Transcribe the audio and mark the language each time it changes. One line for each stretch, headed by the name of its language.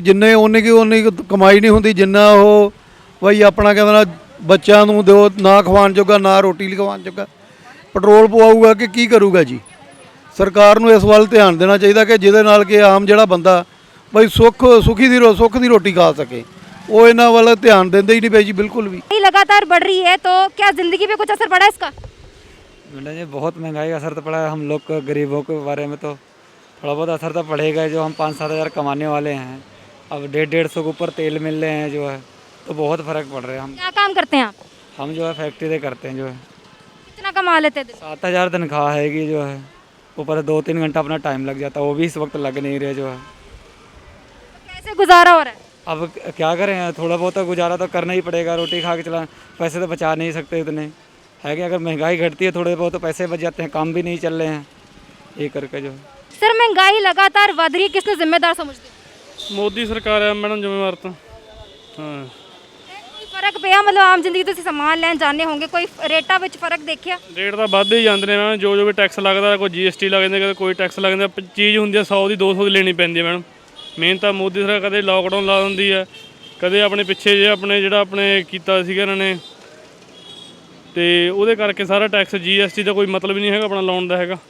Punjabi: ਜਿੰਨੇ ਉਨੀ ਕਮਾਈ ਨਹੀਂ ਹੁੰਦੀ ਜਿੰਨਾ ਉਹ ਬਈ ਆਪਣਾ ਕਹਿੰਦਾ ਨਾ ਬੱਚਿਆਂ ਨੂੰ ਦਿਓ, ਨਾ ਖਵਾਉਣ ਜੋਗਾ, ਨਾ ਰੋਟੀ ਖਵਾਉਣ ਜੋਗਾ ਪੈਟਰੋਲ ਪਵਾਊਗਾ ਕਿ ਕੀ ਕਰੂਗਾ ਜੀ। ਸਰਕਾਰ ਨੂੰ ਇਸ ਵੱਲ ਧਿਆਨ ਦੇਣਾ ਚਾਹੀਦਾ ਕਿ ਜਿਹਦੇ ਨਾਲ ਕਿ ਆਮ ਜਿਹੜਾ ਬੰਦਾ ਬਈ ਸੁੱਖ ਦੀ ਰੋਟੀ ਖਾ ਸਕੇ।
Hindi: वो इन वाला ध्यान देते ही नहीं भाई जी बिल्कुल भी। लगातार बढ़ रही है तो क्या ज़िंदगी पे कुछ असर पड़ा है इसका? मैडम जी बहुत महंगाई का असर तो पड़ा है। हम लोग को गरीबों के बारे में तो थोड़ा बहुत असर तो पड़ेगा। जो हम 5-7 हज़ार कमाने वाले हैं, अब 150-150 के ऊपर तेल मिल रहे हैं जो है, तो बहुत फ़र्क पड़ रहा है। हम क्या काम करते हैं आप? हम जो है फैक्ट्री से करते हैं जो है। कितना कमा लेते हैं? 7,000 तनख्वाह हैगी जो है, ऊपर 2-3 घंटा अपना टाइम लग जाता है, वो भी इस वक्त लग नहीं रहे जो है। कैसे गुजारा हो रहा है? अब क्या करें, थोड़ा बहुत तो गुजारा तो करना ही पड़ेगा। रोटी खा के चला, पैसे तो बचा नहीं सकते इतने, है कि अगर महंगाई घटती है थोड़े बहुत तो पैसे बच जाते हैं, काम भी नहीं चल रहे हैं ये करके जो है। सर महंगाई लगातार बढ़ रही है, किसने जिम्मेदार समझते हैं?
Punjabi: ਮੋਦੀ ਸਰਕਾਰ ਹੈ ਮੈਡਮ ਜ਼ਿੰਮੇਵਾਰ ਤਾਂ। ਹਾਂ कोई फर्क पिया मतलब आम जिंदगी ਤੁਸੀਂ ਸਮਾਨ ਲੈਣ ਜਾਂਦੇ ਹੋਗੇ, ਕੋਈ ਰੇਟਾਂ ਵਿੱਚ ਫਰਕ ਦੇਖਿਆ? ਰੇਟ ਤਾਂ ਵੱਧਦੇ ਹੀ ਜਾਂਦੇ ਨੇ ਮੈਡਮ, ਜੋ ਵੀ ਟੈਕਸ ਲੱਗਦਾ, ਕੋਈ GST ਲੱਗ ਜਾਂਦਾ, ਕਦੇ ਕੋਈ ਟੈਕਸ ਲੱਗ ਜਾਂਦਾ। ਚੀਜ਼ ਹੁੰਦੀ ਹੈ 100 ਦੀ 200 ਦੀ ਲੈਣੀ ਪੈਂਦੀ ਹੈ ਮੈਡਮ। ਮੇਨ ਤਾਂ ਮੋਦੀ ਸਰਕਾਰ ਕਦੇ ਲਾਕਡਾਊਨ ਲਾ ਦਿੰਦੀ ਹੈ, ਕਦੇ ਆਪਣੇ ਪਿੱਛੇ ਜੇ ਆਪਣੇ ਕੀਤਾ ਸੀਗਾ ਇਹਨਾਂ ਨੇ, ਤੇ ਉਹਦੇ ਕਰਕੇ ਸਾਰਾ ਟੈਕਸ GST ਦਾ ਕੋਈ ਮਤਲਬ ਨਹੀਂ ਹੈਗਾ ਆਪਣਾ ਲਾਉਣ ਦਾ ਹੈਗਾ।